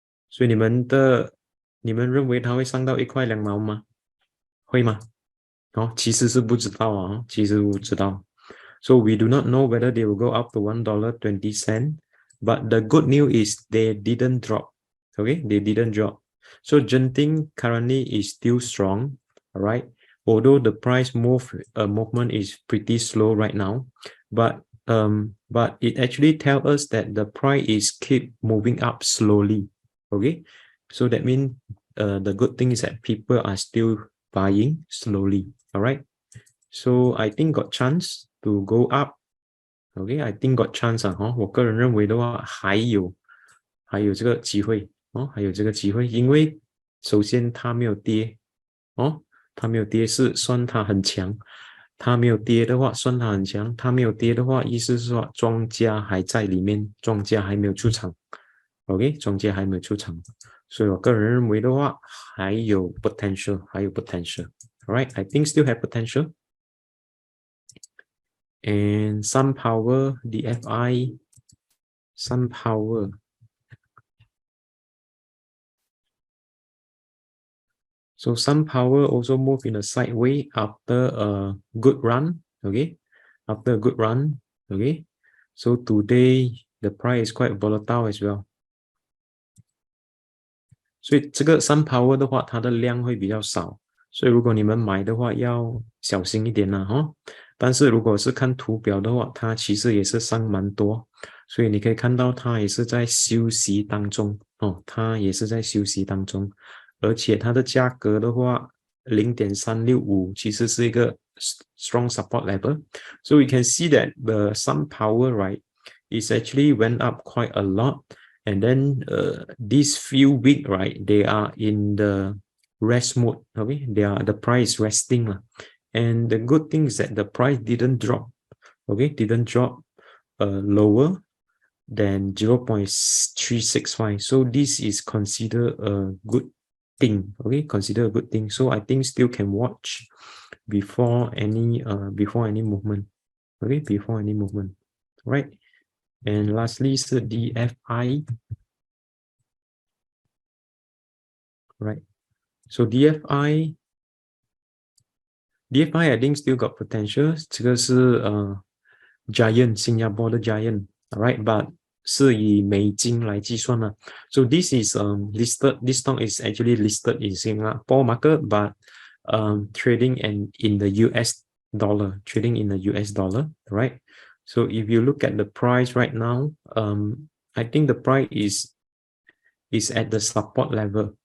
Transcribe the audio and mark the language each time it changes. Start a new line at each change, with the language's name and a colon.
Chinese: 所以你们认为它会上到1块2毛吗？会吗？其实是不知道啊，其实不知道。
English: So we do not know whether they will go up to $1.20, but the good news is they didn't drop. Okay, they didn't drop. So Genting currently is still strong. All right, although the price movement is pretty slow right now, but it actually tells us that the price is keep moving up slowly. Okay, so that means the good thing is that people are still buying slowly. All right, so I think got chance to go up. Okay, I think got chance
Chinese: 我个人认为的话还有这个机会还有这个机会，因为首先它没有跌它没有跌是算它很强，它没有跌的话算它很强，它没有跌的话意思是说庄家还在里面，庄家还没有出场。 OK， 庄家还没有出场，所以我个人认为的话还有 potential， 还有 potential。
English: Alright, I think still have potential. And SunPower, DFI, SunPower. So SunPower also moved in a sideways after a good run. Okay, after a good run. Okay, so today the price is quite volatile as well.
Chinese: 所以这个SunPower的话，它的量会比较少，所以如果你们买的话要小心一点啦但是如果是看图表的话，它其实也是上蛮多，所以你可以看到它也是在休息当中它也是在休息当中，而且它的价格的话0.365其实是一个
English: strong support level. So we can see that the SunPower, right, is actually went up quite a lot. And then these few weeks, right, they are in the rest mode. Okay, the price resting. And the good thing is that the price didn't drop. Okay, didn't drop lower than 0.365. So this is considered a good thing. Okay, consider a good thing. So I think still can watch before any movement. Okay, before any movement. Right. And lastly is the DFI. Right. So DFI I think still got potential.
Chinese: 这个是Giant 新加坡的 Giant. Alright, but 是以美金来计算了。
English: So this is listed. This stock is actually listed in Singapore market, but trading in the US dollar. Trading in the US dollar. Right. So if you look at the price right now, I think the price is at the support level.